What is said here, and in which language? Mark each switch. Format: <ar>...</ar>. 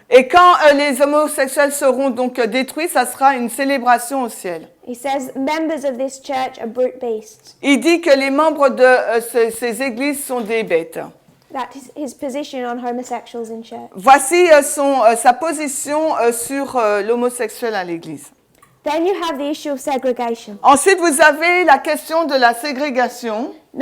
<fr>Et quand les homosexuels seront donc détruits, ça sera une célébration au ciel.</fr> <en>He says members of this church are brute beasts.</en> <fr>Il dit que les membres de ces églises sont des bêtes.</fr> <en>That is his position on homosexuals in church.</en> <fr>Voici sa position sur l'homosexuel à l'église.</fr> <en>Then you have the issue of segregation.</en> <fr>Ensuite, vous avez la question de la ségrégation.</fr>